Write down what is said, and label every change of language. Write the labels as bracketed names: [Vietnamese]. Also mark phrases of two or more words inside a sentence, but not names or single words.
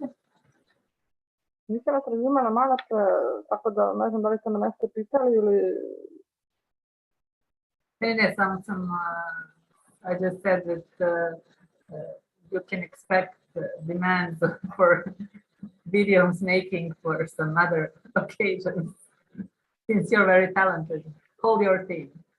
[Serbian] Nisam vas razumela malo, tako da ne znam da li ste me nešto pitali ili... Ne, samo sam, [English] I just said that you can expect demands for videos making for some other occasions, since you're very talented. Hold your team.